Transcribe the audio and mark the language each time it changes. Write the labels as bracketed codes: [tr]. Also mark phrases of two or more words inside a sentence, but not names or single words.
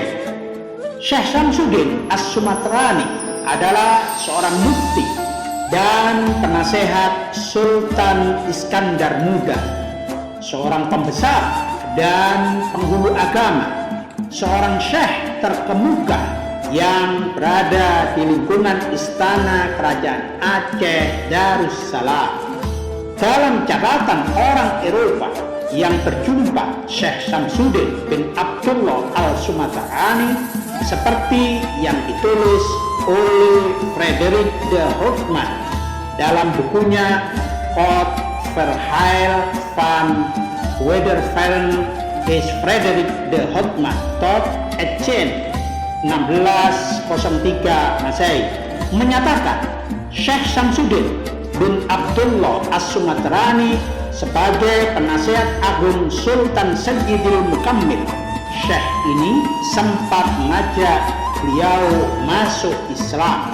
[id] Syekh Syamsuddin As-Sumatrani adalah seorang mufti dan penasehat Sultan Iskandar Muda, seorang pembesar dan penghulu agama, seorang syekh terkemuka yang berada di lingkungan istana kerajaan Aceh Darussalam. Dalam catatan orang Eropa yang berjumpa Syekh Syamsuddin bin Abdullah Al-Sumatrani seperti yang ditulis oleh Frederik de Houtman dalam bukunya Kort Verhaal van Wederveren is Frederik de Houtman tot Etienne 1603 Masehi menyatakan Syekh Syamsuddin bin Abdullah As-Sumatrani sebagai penasehat agung Sultan Sayyidil Mukammil. Syekh ini sempat mengajak beliau masuk Islam.